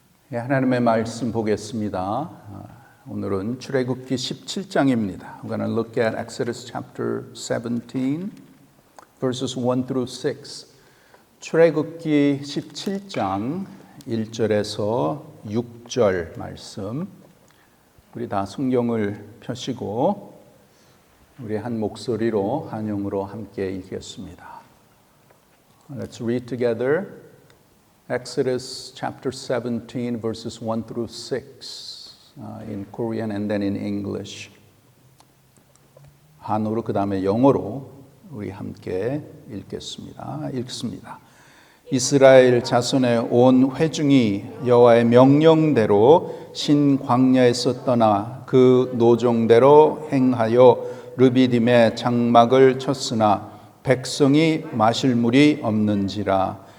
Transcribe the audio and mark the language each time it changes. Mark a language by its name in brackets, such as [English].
[Korean] 하나님의 말씀 보겠습니다. 오늘은 출애굽기 17장입니다. [English] We're going to look at Exodus chapter 17, verses 1 through 6. [Korean] 출애굽기 17장 1절에서 6절 말씀. 우리 다 성경을 펴시고 우리 한 목소리로 한영으로 함께 읽겠습니다. [English] Let's read together. Exodus chapter 17 verses 1 through 6 in Korean and then in English. [Korean] 한어로 그 다음에 영어로 우리 함께 읽겠습니다. 읽습니다. 이스라엘 자손의 온 회중이 여호와의 명령대로 신 광야에서 떠나 그 노종대로 행하여 르비딤에 장막을 쳤으나 백성이 마실 물이 없는지라.